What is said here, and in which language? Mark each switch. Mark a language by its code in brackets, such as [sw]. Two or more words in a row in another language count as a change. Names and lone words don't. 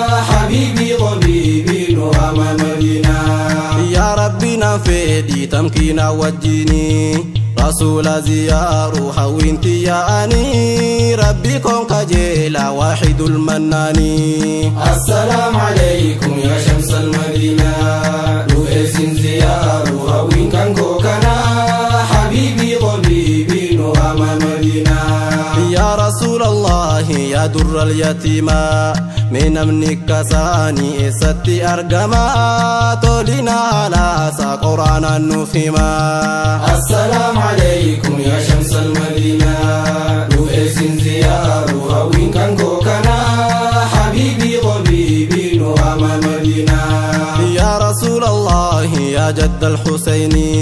[ar] حبيبي طبيبي [om] Nuwama Madina. Yaa Rabbi naan fedhi tamkiina wajjini. Rasuula ziyaaru hawwiin tiyyaa'anii, Rabbi koon kajeela [ar] واحد المنان. السلام عليكم يا شمس المدينة، [om] nu eessin ziyaaru hawwiin kan koo kana, [ar] حبيبي طبيبي [om] nu ama Madiinaa. [ar] يا رسول الله، يا در اليتيمة, [om] Mee namni kasaanii eessatti argama? Tolina halaasa Quraanaan nuuf hima. [ar] السلام عليكم يا شمس المدينة. [om] Dhufee sin ziyaaru hawwiin kan koo kana. [ar] حبيبي، حبيبي, [om] nu ama Madiinaa. [ar] يا رسول الله، يا جد الحسين،